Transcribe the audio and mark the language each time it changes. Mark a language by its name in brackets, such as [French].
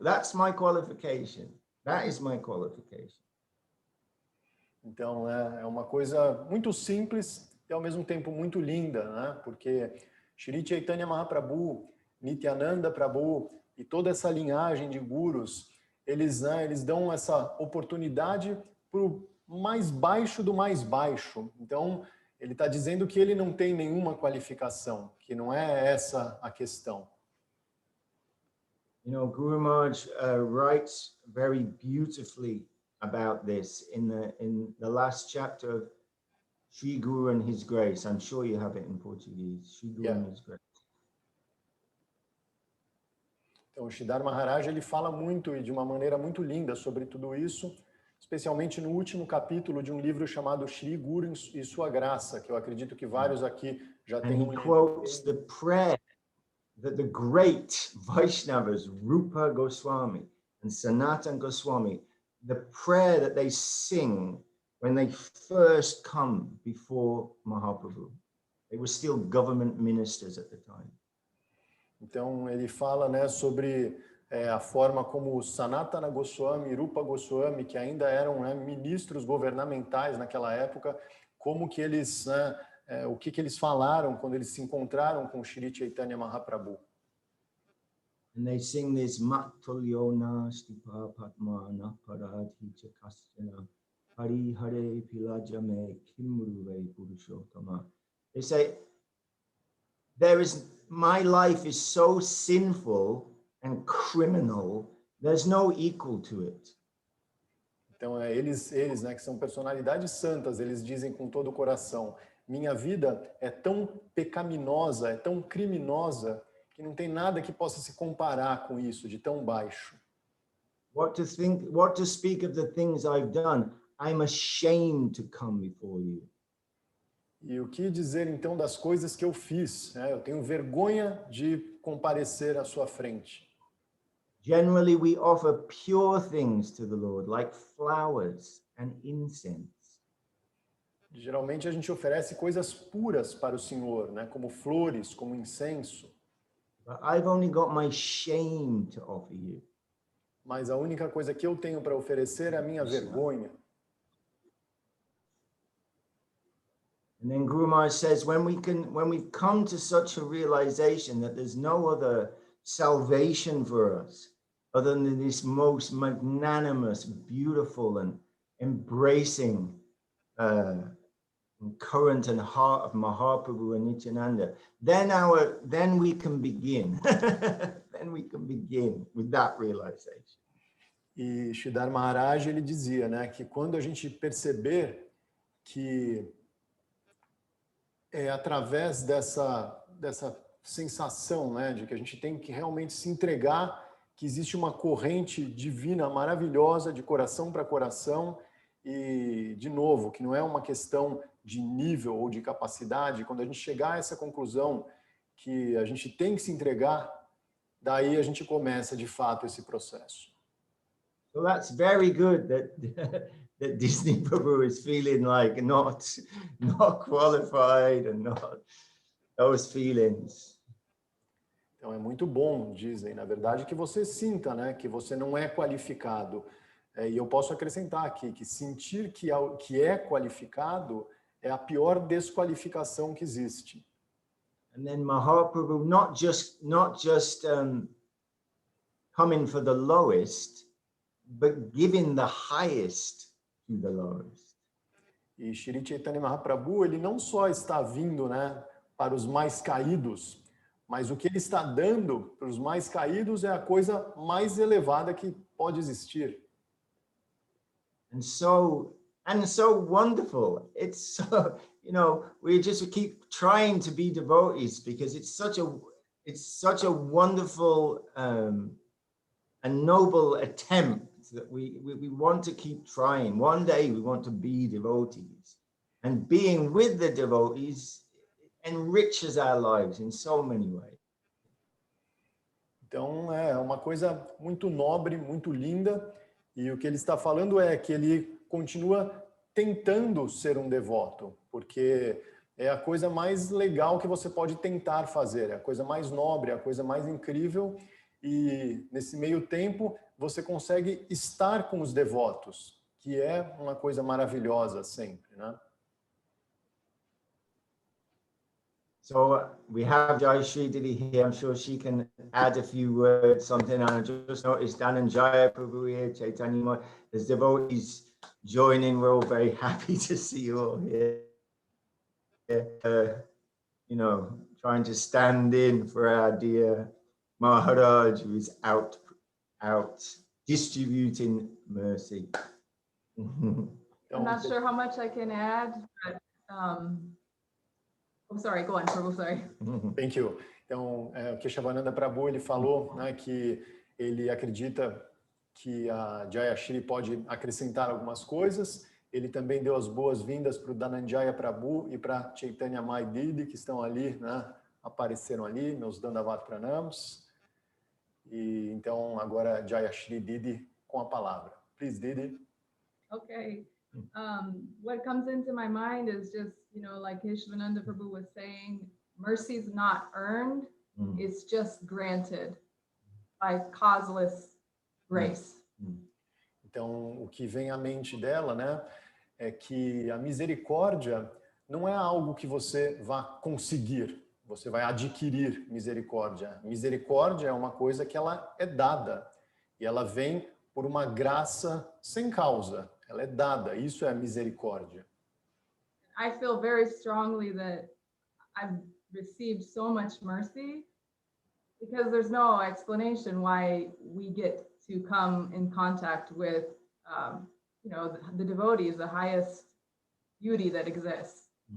[English] That's my qualification. That is my qualification. [Portuguese] Então é uma coisa muito simples e ao mesmo tempo muito linda, né? Porque Shri Chaitanya Mahaprabhu, Nityananda Prabhu e toda essa linhagem de gurus, eles dão essa oportunidade para o mais baixo do mais baixo. Então, ele está dizendo que ele não tem nenhuma qualificação, que não é essa a questão. [English] You know, Guru Maharaj writes very beautifully about this in the last chapter of Sri Guru and His Grace. I'm sure you have it in Portuguese. Sri Guru and His Grace. [Portuguese] Então, o Sridhar Maharaj, ele fala muito e de uma maneira muito linda sobre tudo isso, especialmente no último capítulo de um livro chamado Sri Guru e Sua Graça, que eu acredito que vários aqui já [English] And [Portuguese] tenham [English] he [Portuguese] lido. [English] quotes the prayer that the great Vaishnavas, Rupa Goswami and Sanatan Goswami, the prayer that they sing when they first come before Mahaprabhu. They were still government ministers at the time. [Portuguese] Então, ele fala, né, sobre a forma como Sanatana Goswami e Rupa Goswami, que ainda eram, né, ministros governamentais naquela época, como que eles, né, o que eles falaram quando eles se encontraram com Shri Chaitanya Mahaprabhu. [English] And they sing this [Sanskrit] Mattulyona Stipa Padmana Paradhi Chakasana Hari Hare Pilajame Kimuruve Purushottama. [English] They say, my life is so sinful and criminal, there's no equal to it. [Portuguese] Então, eles, né, que são personalidades santas, eles dizem com todo o coração, minha vida é tão pecaminosa, é tão criminosa, que não tem nada que possa se comparar com isso, de tão baixo. [English] What to speak of the things I've done, I'm ashamed to come before you. [Portuguese] E o que dizer então das coisas que eu fiz? Eu tenho vergonha de comparecer à sua frente. [English] Generally, we offer pure things to the Lord, like flowers and incense. [Portuguese] Geralmente a gente oferece coisas puras para o Senhor, né? Como flores, como incenso. [English] But I've only got my shame to offer you. [Portuguese] Mas a única coisa que eu tenho para oferecer é a minha vergonha. [English] And then Guru Maharaj says, when we've come to such a realization that there's no other salvation for us other than this most magnanimous, beautiful, and embracing current and heart of Mahaprabhu and Nityananda, then we can begin. Then we can begin with that realization. [Portuguese] E Sridhar Maharaj, ele dizia, né, que quando a gente perceber que é através dessa sensação, né, de que a gente tem que realmente se entregar, que existe uma corrente divina maravilhosa de coração para coração e, de novo, que não é uma questão de nível ou de capacidade. Quando a gente chegar a essa conclusão que a gente tem que se entregar, daí a gente começa, de fato, esse processo. [English] So that's very good that that Disney Prabhu is feeling like not qualified and not those feelings. [Portuguese] Então é muito bom, dizem, na verdade, que você sinta, né, que você não é qualificado. E eu posso acrescentar aqui que sentir que é qualificado é a pior desqualificação que existe. [English] And then Mahaprabhu not just coming for the lowest, but giving the highest to the lowest. [Portuguese] E Shri Chaitanya Mahaprabhu, ele não só está vindo, né, para os mais caídos, mas o que ele está dando para os mais caídos é a coisa mais elevada que pode existir. [English] And so wonderful. It's so, we just keep trying to be devotees because it's such a wonderful and noble attempt that we want to keep trying. One day we want to be devotees, and being with the devotees enriches our lives in so many ways. [Portuguese] Então é uma coisa muito nobre, muito linda, e o que ele está falando é que ele continua tentando ser um devoto, porque é a coisa mais legal que você pode tentar fazer, é a coisa mais nobre, é a coisa mais incrível, e nesse meio tempo você consegue estar com os devotos, que é uma coisa maravilhosa sempre, né? [English] So we have Jai Shri Didi here. I'm sure she can add a few words, something. I just noticed Dhananjaya Prabhu here, Chaitanya Maharaj. There's devotees joining. We're all very happy to see you all here. you know, trying to stand in for our dear Maharaj, who is out distributing mercy. I'm not sure how much I can add, but oh, sorry, go on, Prabhu, sorry. Thank you. [Portuguese] Então, o Keshavananda Prabhu, ele falou, né, que ele acredita que a Jayashri pode acrescentar algumas coisas. Ele também deu as boas-vindas para o Dhananjaya Prabhu e para Chaitanya Mai Didi, que estão ali, né, apareceram ali, meus Dandavat Pranams. E então, agora Jayashri Didi com a palavra. [English] Please, Didi. Okay. What comes into my mind is just, you know, like Keshavananda Prabhu was saying, mercy is not earned, it's just granted by causeless grace. [Portuguese] Então, o que vem à mente dela, né, é que a misericórdia não é algo que você vá conseguir, você vai adquirir misericórdia. Misericórdia é uma coisa que ela é dada e ela vem por uma graça sem causa. Ela é dada, isso é a misericórdia. [English] I feel very strongly that I've received so much mercy because there's no explanation why we get to come in contact with, you know, the devotees, the highest beauty that exists.